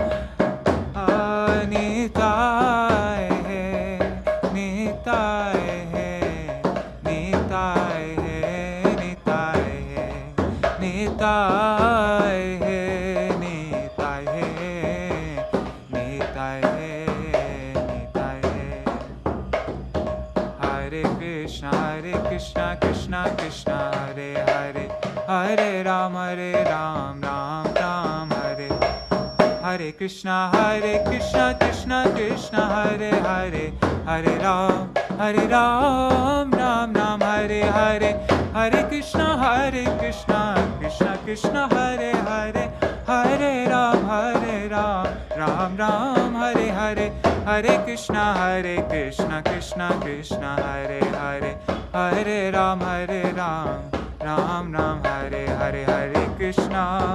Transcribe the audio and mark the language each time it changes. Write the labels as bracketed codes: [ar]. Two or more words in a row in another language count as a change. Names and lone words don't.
[bn] নিতাই হে নিতাই হে নিতাই হে নিতাই হে নিতাই হে নিতাই হে নিতাই হে নিতাই হে [sa] হরে কৃষ্ণ কৃষ্ণ কৃষ্ণ হরে হরে হরে রাম রাম রাম হরে Hare Krishna Krishna Krishna Hare Hare Hare Ram Ram Ram Hare Hare Hare Krishna Krishna Krishna Hare Hare Hare Ram Ram Ram Hare Hare Hare Krishna Krishna Krishna Hare Hare Hare Ram Ram Ram Hare Hare Hare Krishna